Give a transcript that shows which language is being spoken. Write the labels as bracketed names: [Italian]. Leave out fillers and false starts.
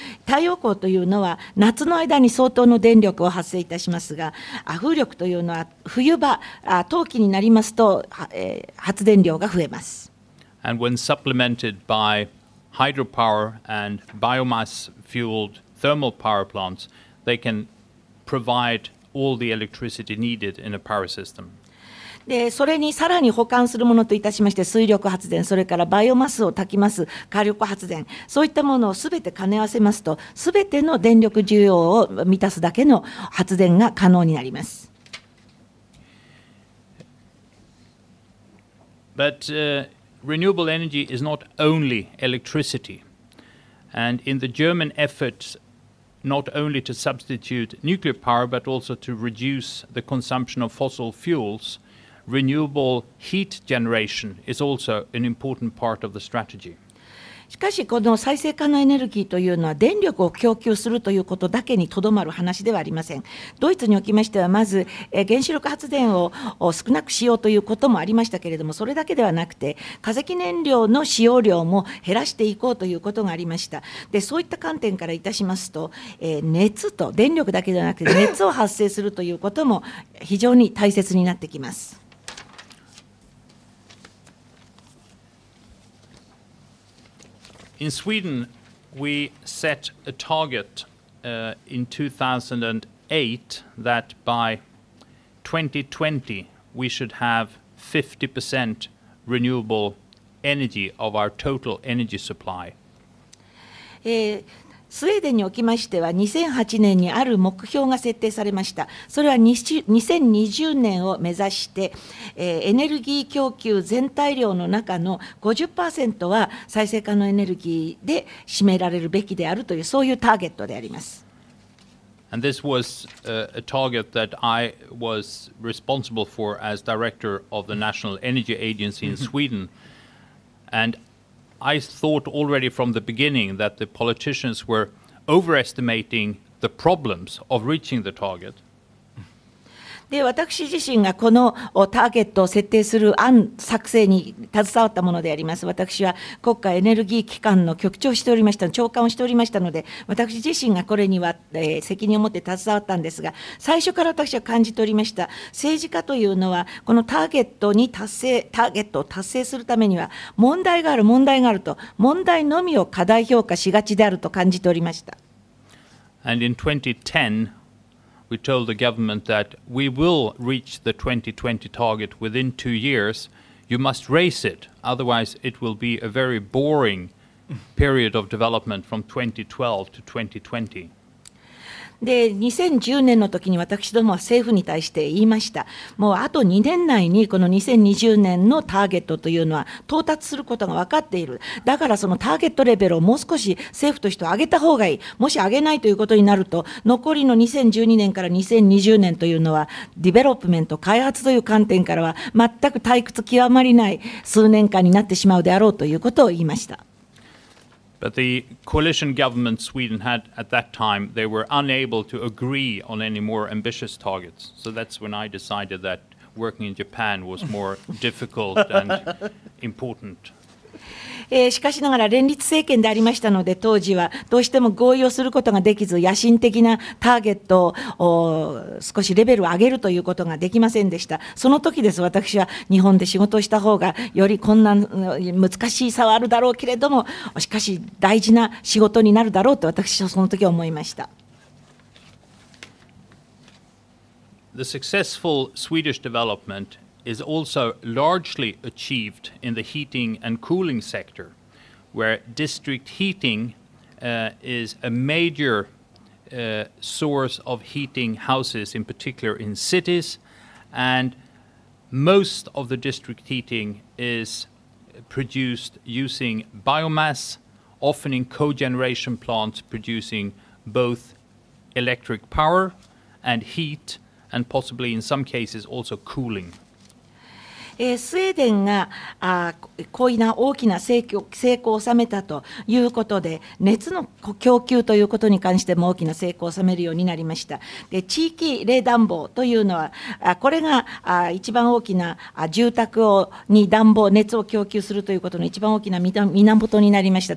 [Japanese] 太陽光というのは夏の間に相当の電力を発生いたしますが、風力というのは冬場、冬季になりますと、発電量が増えます。 [English] And when supplemented by hydropower and biomass-fueled thermal power plants, they can provide all the electricity needed in a power system. [Japanese] でそれにさらに補完するものといたしまして、水力発電、それからバイオマスを焚きます火力発電、そういったものをすべて兼ね合わせますと、すべての電力需要を満たすだけの発電が可能になります。 [English] But renewable energy is not only electricity, and in the German efforts not only to substitute nuclear power but also to reduce the consumption of fossil fuels, renewable heat generation is also an important part of the strategy. [Japanese] しかし、この再生可能エネルギーというのは電力を供給するということだけにとどまる話ではありません。ドイツにおきましては、まず原子力発電を少なくしようということもありましたけれども、それだけではなくて化石燃料の使用量も減らしていこうということがありました。でそういった観点からいたしますと、熱と電力だけではなくて熱を発生するということも非常に大切になってきます。 [English] In Sweden, we set a target in 2008 that by 2020 we should have 50% renewable energy of our total energy supply. [Japanese] スウェーデンにおきましては2008年にある目標が設定されました。それは2020年を目指して、エネルギー供給全体量の中の 50% は再生可能エネルギーで占められるべきであるという、そういうターゲットであります。 [English] And this was a target that I was responsible for as director of the National Energy Agency in Sweden. And I thought already from the beginning that the politicians were overestimating the problems of reaching the target. [Japanese] で私自身がこのターゲットを設定する案作成に携わったものであります。私は国家エネルギー機関の局長をしておりました、長官をしておりましたので、私自身がこれには、責任を持って携わったんですが、最初から私は感じておりました。政治家というのはこのターゲットを達成するためには問題があると、問題のみを過大評価しがちであると感じておりました。 [English] And in 2010, we told the government that we will reach the 2020 target within 2 years. You must raise it, otherwise it will be a very boring period of development from 2012 to 2020. [Japanese] で2010年の時に私どもは政府に対して言いました。もうあと2年内にこの2020年のターゲットというのは到達することが分かっている。だからそのターゲットレベルをもう少し政府として上げた方がいい。もし上げないということになると、残りの2012年から2020年というのはディベロップメント、開発という観点からは全く退屈極まりない数年間になってしまうであろうということを言いました。 [English] But the coalition government Sweden had at that time, they were unable to agree on any more ambitious targets. So that's when I decided that working in Japan was more difficult and important. [Japanese] しかしながら連立政権でありましたので、当時はどうしても合意をすることができず、野心的なターゲットを少しレベルを上げるということができませんでした。その時です、私は日本で仕事をした方がより困難、難しい差はあるだろうけれども、しかし大事な仕事になるだろうと私はその時は思いました。 [English] The successful Swedish development is also largely achieved in the heating and cooling sector, where district heating is a major source of heating houses, in particular in cities, and most of the district heating is produced using biomass, often in cogeneration plants producing both electric power and heat, and possibly in some cases also cooling. [Japanese] スウェーデンがこういう大きな成功を収めたということで、熱の供給ということに関しても大きな成功を収めるようになりました。で、地域冷暖房というのは、これが一番大きな住宅に熱を供給するということの一番大きな源になりました。